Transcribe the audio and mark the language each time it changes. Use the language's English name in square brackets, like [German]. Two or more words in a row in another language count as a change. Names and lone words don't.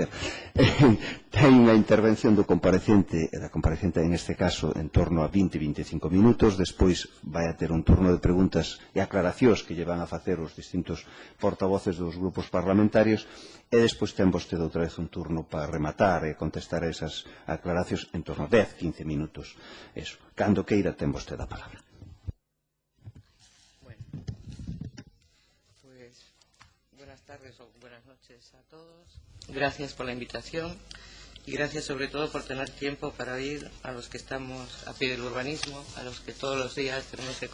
[Galician] Ten unha intervención do comparecente, da comparecente en este caso, en torno a 20-25 minutos, despois vai a ter un turno de preguntas e aclaracións que lle van a facer os distintos portavoces dos grupos parlamentarios, e despois ten vostede outra vez un turno para rematar e contestar a esas aclaracións en torno a 10-15 minutos. Eso. Cando queira ten vostede a palabra. [Spanish] Bueno, pues buenas tardes o buenas noches a todos. Gracias por la invitación y gracias sobre todo por tener tiempo para oír a los que estamos a pie del urbanismo, a los que todos los días tenemos que